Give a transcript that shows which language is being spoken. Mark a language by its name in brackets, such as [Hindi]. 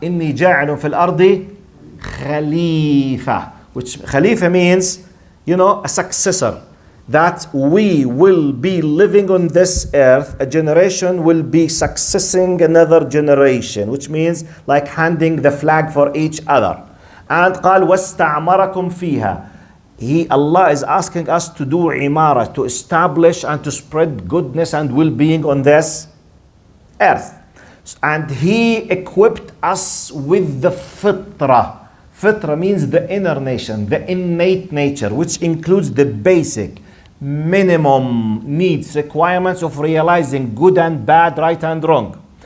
[Arabic] Inni ja'alun fil ardi khalifa. [English] Which khalifa means, a successor. That we will be living on this earth, a generation will be successing another generation, which means like handing the flag for each other. And [Arabic] قال وَاسْتَعْمَرَكُمْ فِيهَا. [English] Allah is asking us to do imara, to establish and to spread goodness and well-being on this earth. And He equipped us with the fitrah. Fitrah means the inner nation, the innate nature, which includes the basic minimum needs, requirements of realizing good and bad, right and wrong.